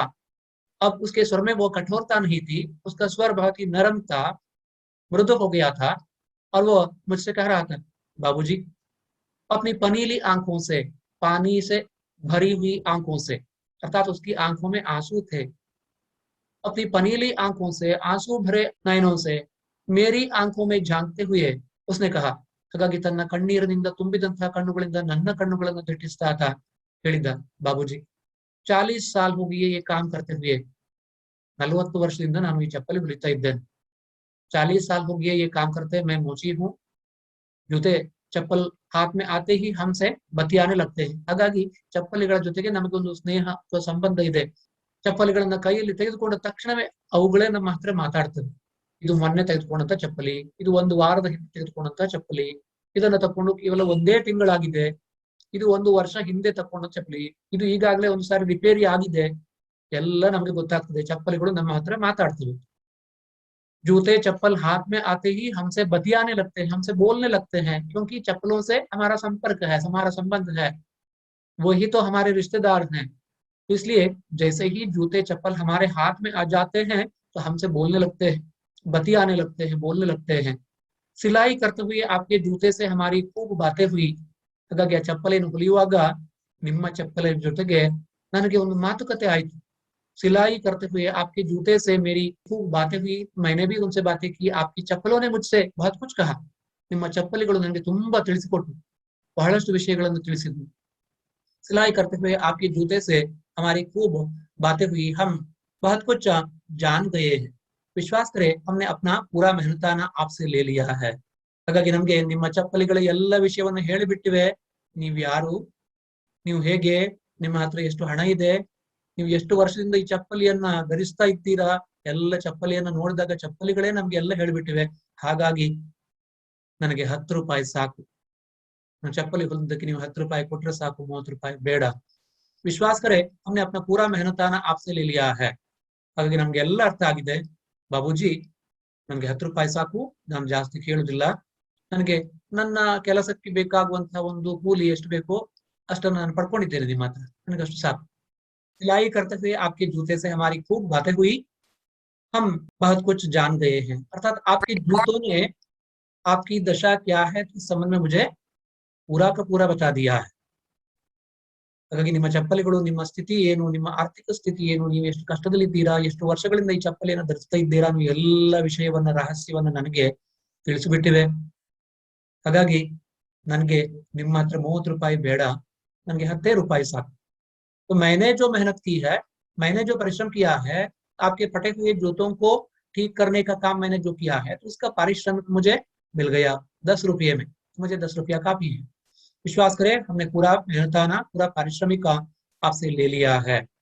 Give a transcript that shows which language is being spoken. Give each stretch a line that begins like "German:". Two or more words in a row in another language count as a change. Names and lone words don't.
Hindi: अब उसके स्वर में वो कठोरता नहीं थी, उसका स्वर बहुत ही नरम था, मृदु हो गया था, और वो मुझसे कह रहा था, बाबूजी, अपनी पनीली आंखों से, पानी से भरी हुई आंखों से, अर्थात उसकी आंखों में आंसू थे, अपनी पनीली आंखों से, आंसू भरे नयनों से मेरी आंखों में झांकते हुए उसने कहा।
Kannada: ಹಾಗಾಗಿ ತನ್ನ ಕಣ್ಣೀರಿನಿಂದ ತುಂಬಿದಂತಹ ಕಣ್ಣುಗಳಿಂದ ನನ್ನ ಕಣ್ಣುಗಳನ್ನು ದಿಟ್ಟಿಸ್ತಾ था, ಹೇಳಿದ,
Hindi: बाबूजी 40 साल हो गए ये काम करते हुए।
Kannada: 40 ವರ್ಷದಿಂದ ನಾನು ಈ ಚಪ್ಪಲಿ ಹೊಲಿತಾ ಇದ್ದೇನೆ।
Hindi: 40 साल हो गए ये काम करते, मैं मोची हूँ। जूते चप्पल हाथ में आते ही हमसे बतियाने लगते हैं।
Kannada: ಹಾಗಾಗಿ ಚಪ್ಪಲಿಗಳ ಜೊತೆಗೆ ನಮಗೊಂದು ಸ್ನೇಹ ಅಥವಾ ಸಂಬಂಧ ಇದೆ। ಚಪ್ಪಲಿಗಳನ್ನ ಕೈಯಲ್ಲಿ ತೆಗೆದುಕೊಂಡ ತಕ್ಷಣವೇ ಅವುಗಳೇ ನಮ್ಮ ಹತ್ರ ಮಾತಾಡ್ತವೆ। ಇದು ಮೊನ್ನೆ ತೆಗೆದುಕೊಂಡಂತ ಚಪ್ಪಲಿ, ಇದು 1 ವಾರದ ಹಿಂದೆ ತೆಗೆದುಕೊಂಡಂತ ಚಪ್ಪಲಿ, ಇದನ್ನ ತಕೊಂಡು ಕೇವಲ 1 ತಿಂಗಳಾಗಿದೆ, ಇದು 1 ವರ್ಷ ಹಿಂದೆ ತಕೊಂಡ ಚಪ್ಪಲಿ, ಇದು ಈಗಾಗಲೇ 1 ಸಾರಿ ರಿಪೇರಿ ಆಗಿದೆ, ಎಲ್ಲ ನಮಗೆ ಗೊತ್ತಾಗ್ತದೆ। ಚಪ್ಪಲಿಗಳು ನಮ್ಮ ಹತ್ರ ಮಾತಾಡ್ತವೆ।
Hindi: जूते चप्पल हाथ में आते ही हमसे बतियाने लगते हैं, हमसे बोलने लगते हैं, क्योंकि चप्पलों से हमारा संपर्क है, हमारा संबंध है, वही तो हमारे रिश्तेदार हैं। तो इसलिए जैसे ही जूते चप्पल हमारे हाथ में आ जाते हैं तो हमसे बोलने लगते हैं, बतियाने लगते हैं, बोलने लगते हैं। सिलाई करते हुए आपके जूते से हमारी खूब बातें हुई।
Kannada: ಹಾಗಾಗಿ ಆ ಚಪ್ಪಲಿಯನ್ನು ಹೊಲಿಯುವಾಗ ನಿಮ್ಮ ಚಪ್ಪಲಿನ ಜೊತೆಗೆ ನನಗೆ ಒಂದು ಮಾತುಕತೆ ಆಯಿತು।
Hindi: सिलाई करते हुए आपके जूते से मेरी खूब बातें हुई, मैंने भी उनसे बातें की, आपकी चप्पलों ने मुझसे बहुत कुछ कहा।
Kannada: ನಿಮ್ಮ ಚಪ್ಪಲಿಗಳು ನನಗೆ ತುಂಬಾ ತಿಳಿಸಿಕೊಟ್ಟು, ಬಹಳಷ್ಟು ವಿಷಯಗಳನ್ನು ತಿಳಿಸಿದ್ವು।
Hindi: सिलाई करते हुए आपके जूते से हमारी खूब बातें हुई, हम बहुत कुछ जान गए हैं। विश्वास करें, हमने अपना पूरा मेहनताना आपसे ले लिया है।
Kannada: ಹಾಗಾಗಿ ನಮಗೆ ನಿಮ್ಮ ಚಪ್ಪಲಿಗಳ ಎಲ್ಲ ವಿಷಯವನ್ನು ಹೇಳಿಬಿಟ್ಟಿವೆ। ನೀವು ಯಾರು, ನೀವು ಹೇಗೆ, ನಿಮ್ಮ ಹತ್ರ ಎಷ್ಟು ಹಣ ಇದೆ, ನೀವು ಎಷ್ಟು ವರ್ಷದಿಂದ ಈ ಚಪ್ಪಲಿಯನ್ನ ಧರಿಸ್ತಾ ಇದ್ದೀರಾ, ಎಲ್ಲ ಚಪ್ಪಲಿಯನ್ನ ನೋಡಿದಾಗ ಚಪ್ಪಲಿಗಳೇ ನಮ್ಗೆ ಎಲ್ಲ ಹೇಳ್ಬಿಟ್ಟಿವೆ। ಹಾಗಾಗಿ ನನಗೆ 10 ರೂಪಾಯಿ ಸಾಕು। ನಾನು ಚಪ್ಪಲಿ ಹೊಲಿದಕ್ಕೆ ನೀವು 10 ರೂಪಾಯಿ ಕೊಟ್ರೆ ಸಾಕು, 30 ರೂಪಾಯಿ ಬೇಡ।
Hindi: विश्वास करे, हमने अपना पूरा मेहनताना आपसे ले लिया है।
Kannada: ಹಾಗಾಗಿ ನಮ್ಗೆ ಎಲ್ಲ ಅರ್ಥ ಆಗಿದೆ। ಬಾಬೂಜಿ, ನನಗೆ 10 ರೂಪಾಯಿ ಸಾಕು, ನಾನು ಜಾಸ್ತಿ ಕೇಳುದಿಲ್ಲ। ನನಗೆ ನನ್ನ ಕೆಲಸಕ್ಕೆ ಬೇಕಾಗುವಂತಹ ಒಂದು ಕೂಲಿ ಎಷ್ಟು ಬೇಕೋ ಅಷ್ಟನ್ನು ನಾನು ಪಡ್ಕೊಂಡಿದ್ದೇನೆ ನಿಮ್ಮ ಹತ್ರ, ನನಗೆ ಅಷ್ಟು ಸಾಕು।
Hindi: सिलाई करते हुए आपके जूते से हमारी खूब बातें हुई, हम बहुत कुछ जान गए हैं। अर्थात आपके जूतों ने आपकी दशा क्या है इस संबंध में मुझे पूरा का पूरा बता दिया है।
Kannada: ಹಾಗಾಗಿ ನಿಮ್ಮ ಚಪ್ಪಲಿಗಳು, ನಿಮ್ಮ ಸ್ಥಿತಿ ಏನು, ನಿಮ್ಮ ಆರ್ಥಿಕ ಸ್ಥಿತಿ ಏನು, ನೀವು ಎಷ್ಟು ಕಷ್ಟದಲ್ಲಿದ್ದೀರಾ, ಎಷ್ಟು ವರ್ಷಗಳಿಂದ ಈ ಚಪ್ಪಲಿಯನ್ನು ಧರಿಸ್ತಾ ಇದ್ದೀರಾ, ನೀವು ಎಲ್ಲ ವಿಷಯವನ್ನ, ರಹಸ್ಯವನ್ನ ನನಗೆ ತಿಳಿಸಿಬಿಟ್ಟಿವೆ। ಹಾಗಾಗಿ ನನಗೆ ನಿಮ್ಮ ಹತ್ರ 30 ರೂಪಾಯಿ ಬೇಡ, ನನಗೆ 10 ರೂಪಾಯಿ ಸಾಕು।
Hindi: तो मैंने जो मेहनत की है मैंने जो परिश्रम किया है, आपके फटे हुए जूतों को ठीक करने का काम मैंने जो किया है, तो उसका पारिश्रमिक मुझे मिल गया 10 रुपये में। मुझे 10 रुपया काफी है। विश्वास करें, हमने पूरा मेहनताना पूरा पारिश्रमिक का आपसे ले लिया है।